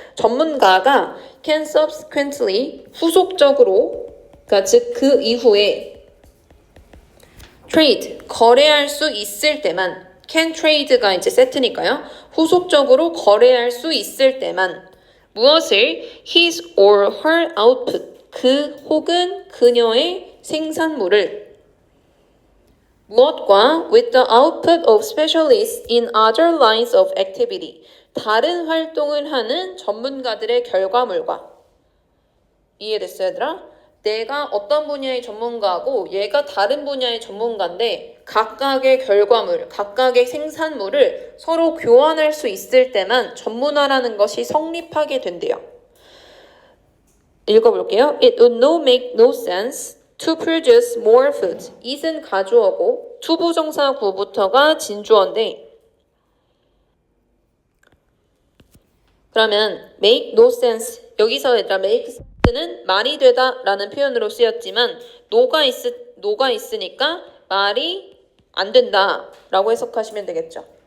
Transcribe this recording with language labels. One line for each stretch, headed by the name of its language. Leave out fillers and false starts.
Korean: 전문가가
English: can subsequently,
Korean: 후속적으로, 그러니까 즉 그 이후에 trade, 거래할 수 있을 때만, can trade가 이제 세트니까요. 후속적으로 거래할 수 있을 때만 무엇을?
English: his or her output,
Korean: 그 혹은 그녀의 생산물을 무엇과?
English: with the output of specialists in other lines of activity,
Korean: 다른 활동을 하는 전문가들의 결과물과. 이해됐어요, 얘들아? 내가 어떤 분야의 전문가고 얘가 다른 분야의 전문가인데 각각의 결과물, 각각의 생산물을 서로 교환할 수 있을 때만 전문화라는 것이 성립하게 된대요. 읽어볼게요.
English: It would make no sense to produce more food.
Korean: it은 가주어고 투부정사 구부터가 진주어인데 그러면
English: make no sense,
Korean: 여기서 얘들아 make sense는 말이 되다 라는 표현으로 쓰였지만 노가 있으니까 말이 안 된다 라고 해석하시면 되겠죠.